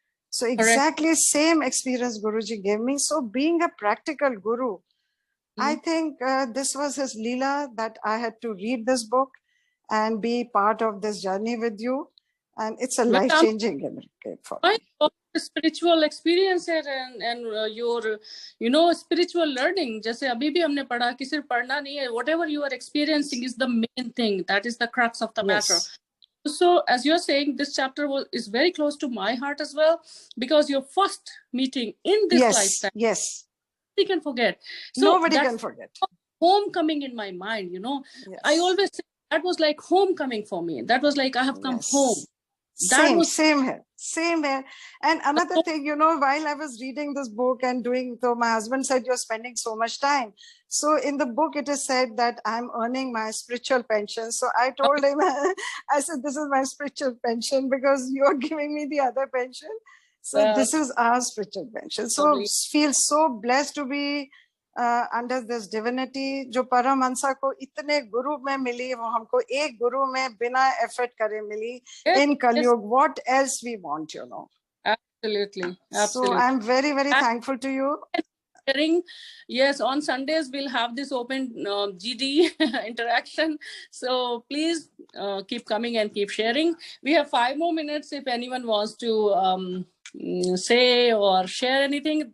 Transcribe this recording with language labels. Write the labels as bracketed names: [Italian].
[English] So exactly same experience Guruji gave me. So being a practical Guru, I think this was his Leela, that I had to read this book and be part of this journey with you. And it's a life-changing for me. Spiritual experience and your spiritual learning. [Hindi] जैसे अभी भी हमने पढ़ा कि सिर्फ पढ़ना नहीं है. [English] Whatever you are experiencing is the main thing. That is the crux of the matter. So as you're saying, this chapter is very close to my heart as well, because your first meeting in this lifetime. Yes. Nobody can forget. So nobody can forget. Homecoming in my mind, I always say that was like homecoming for me. That was like I have come home. Same here. And another thing, while I was reading this book and so my husband said, you're spending so much time. So in the book, it is said that I'm earning my spiritual pension. So I told him, I said, this is my spiritual pension because you're giving me the other pension. So this is our spiritual pension. So feel so blessed to be under this divinity. [Hindi] जो परमहंसा को इतने गुरु में मिली, वो हमको एक गुरु में बिना effort करे मिली in Kalyug. [English] What else we want, Absolutely. So I'm very, very thankful to you. Yes, on Sundays we'll have this open GD interaction. So please keep coming and keep sharing. We have 5 more minutes if anyone wants to say or share anything.